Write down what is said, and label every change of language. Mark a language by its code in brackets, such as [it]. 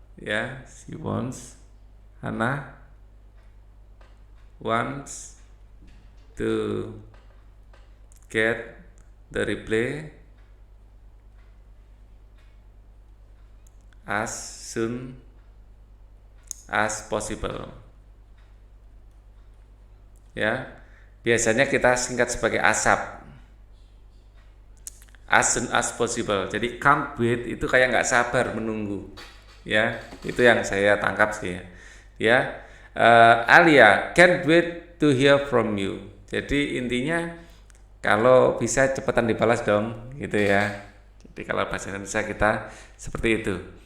[en] Ya, she wants, Hana wants to get the reply as soon as possible. [id] Ya, biasanya kita singkat sebagai ASAP. [en] As soon as possible. [id] Jadi [en] can't wait [id] itu kayak nggak sabar menunggu. Ya, itu yang saya tangkap sih. [en] Ya, Alia can't wait to hear from you. [id] Jadi intinya kalau bisa cepetan dibalas dong, gitu ya. Jadi kalau bahasa Indonesia kita seperti itu.